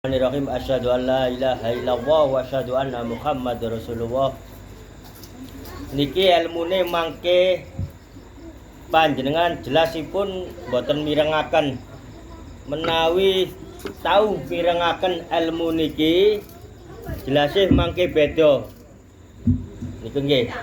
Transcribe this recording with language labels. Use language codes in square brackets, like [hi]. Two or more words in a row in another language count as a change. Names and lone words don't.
[ar] بسم الله الرحمن الرحيم. أشهد أن لا إله إلا الله وأشهد أن محمدا رسول الله. [jv] Niki ilmune mangke panjenengan jelasipun boten mirengaken menawi tahu mirengaken ilmu niki jelasih mangke beda. Niku nggih.